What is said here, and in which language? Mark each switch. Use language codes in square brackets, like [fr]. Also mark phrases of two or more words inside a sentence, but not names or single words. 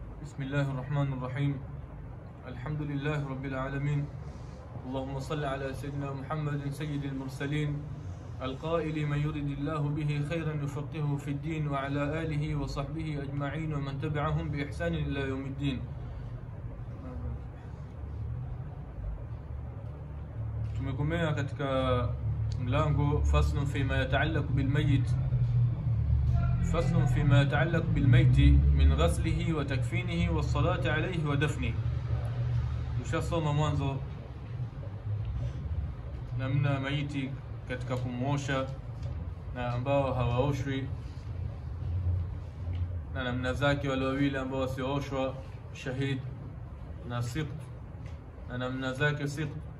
[ar] بسم الله الرحمن الرحيم. الحمد لله رب العالمين. اللهم صل على سيدنا محمد سيد المرسلين القائل من يرد الله به خيرا يفقهه في الدين وعلى آله وصحبه أجمعين ومن تبعهم بإحسان إلى يوم الدين. [sw] Tumekomea katika mlango [ar] فصل فيما يتعلق بالميت. فصل فيما يتعلق بالميت من غسله وتكفينه والصلاة عليه ودفنه. [sw] Tushasoma mwanzo namna maiti katika kumosha na ambao hawaoshwi na namna zake wale wawili ambao wasioshwa, shahid na sibt, na namna zake sibt.